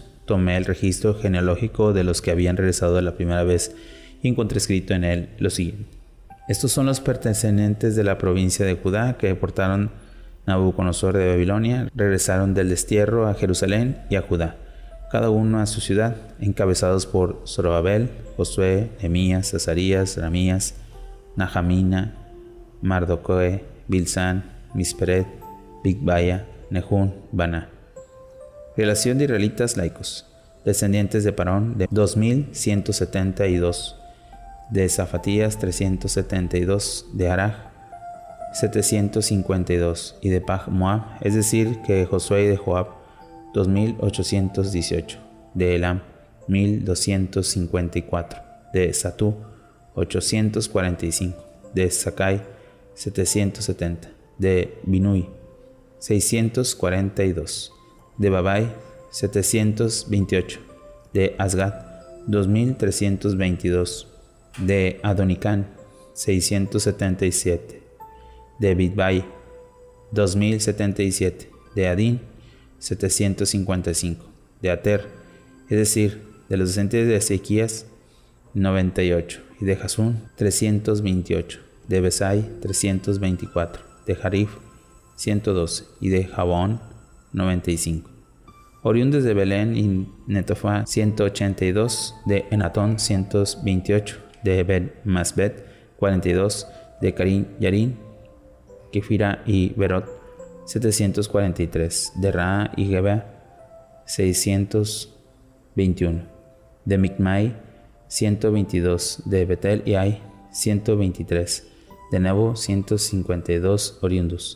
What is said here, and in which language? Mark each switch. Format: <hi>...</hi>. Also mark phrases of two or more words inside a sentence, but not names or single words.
<es>Tomé el registro genealógico de los que habían regresado la primera vez y encontré escrito en él lo siguiente: estos son los pertenecientes de la provincia de Judá que deportaron Nabucodonosor de Babilonia, regresaron del destierro a Jerusalén y a Judá, cada uno a su ciudad, encabezados por Zorobabel, Josué, Nehemías, Azarías, Ramías, Nahamina, Mardocoe, Bilsán, Misperet, Bigvaya, Nehún, Baná. Relación de israelitas laicos. Descendientes de Parón, de 2172. De Zafatías, 372. De Araj, 752. Y de Pag Moab, es decir, que Josué y de Joab, 2818. De Elam, 1254. De Satú, 845. De Sakai, 770. De Binui, 642. De Babai, 728. De Asgad, 2322. De Adonicán, 677. De Bidbai, 2077. De Adín, 755. De Ater, es decir, de los descendientes de Ezequías, 98. Y de Jasún, 328. De Besai, 324. De Jarif, 112. Y de Jabón, 95. Oriundos de Belén y Netofa, 182. De Enatón, 128. De Ben-Masbet, 42. De Karim Yarin, Kefira y Berot, 743. De Raa y Geba, 621. De Micmai, 122. De Betel y Ai, 123. De Nebo, 152 oriundos.</es>